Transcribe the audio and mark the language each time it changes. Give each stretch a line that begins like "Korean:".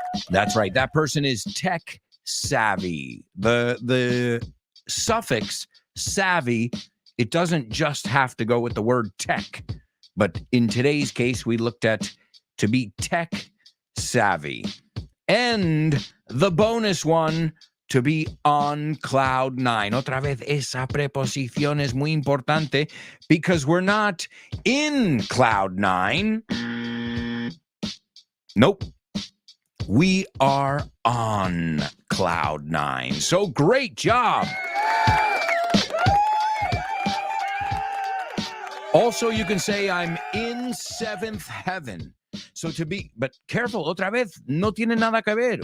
English: That's right. That person is tech savvy. The suffix savvy, it doesn't just have to go with the word tech. But in today's case, we looked at to be tech savvy. And the bonus one, to be on cloud nine.
Spanish: Otra vez, esa preposición es muy importante
English: because we're not in cloud nine. Nope. We are on cloud nine. So great job. Also, you can say I'm in seventh heaven. So to be, but careful,
Spanish: otra vez, no tiene nada que ver.